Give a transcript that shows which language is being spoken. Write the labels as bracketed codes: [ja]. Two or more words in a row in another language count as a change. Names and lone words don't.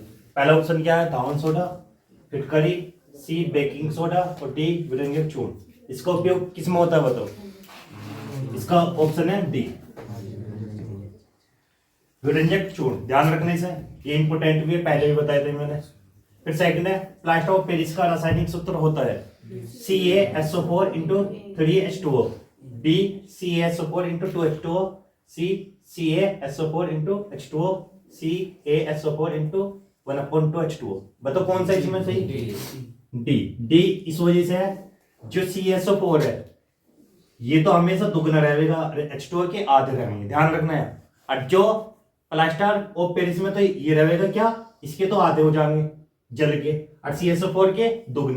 [hi] पहला ऑप्शन क्या है, धावन सोडा, फिटकरी, सी बेकिंग सोडा और डी विरंजक चूर्ण। इसका उपयोग किस में होता है बताओ, इसका ऑप्शन है डी विरंजक चूर्ण, ध्यान रखने से, ये इंपोर्टेंट भी है, पहले भी बताए थे मैंने। फिर सेकंड है [en] plaster of Paris [hi] का रासायनिक सूत्र होता है CaSO4 into 3H2O, B CaSO4 into 2H2O, C CaSO4 into H2O, C ASO4 into 1/2H2O। बताओ कौन सा इसमें सही, डी इस वजह से है, जो CaSO4 है ये तो हमेशा दुगना रहेगा, H2O के आधे रहेंगे, ध्यान रखना है। और जो [en] plaster of Paris [hi] में तो ये रहेगा क्या, इसके तो आधे हो जाएंगे जल के, और CaSO4 के दुगने।